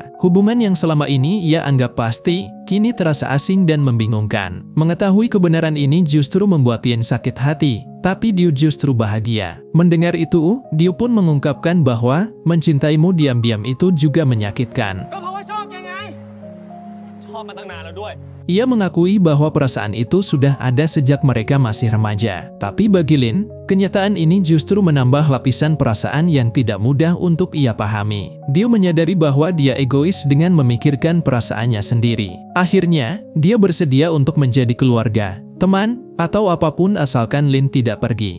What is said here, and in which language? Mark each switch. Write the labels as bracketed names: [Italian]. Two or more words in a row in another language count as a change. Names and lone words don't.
[Indonesian] Hubungan yang selama ini ia anggap pasti, kini terasa asing dan membingungkan. Mengetahui kebenaran ini justru membuat Lin sakit hati, tapi Diu justru bahagia. Mendengar itu, Diu pun mengungkapkan bahwa mencintaimu diam-diam itu juga menyakitkan. [Thai] อบมาตั้งนานแล้วด้วย [Indonesian] Ia mengakui bahwa perasaan itu sudah ada sejak mereka masih remaja. Tapi bagi Lin, kenyataan ini justru menambah lapisan perasaan yang tidak mudah untuk ia pahami. Dia menyadari bahwa dia egois dengan memikirkan perasaannya sendiri. Akhirnya, dia bersedia untuk menjadi keluarga, teman, atau apapun asalkan Lin tidak pergi.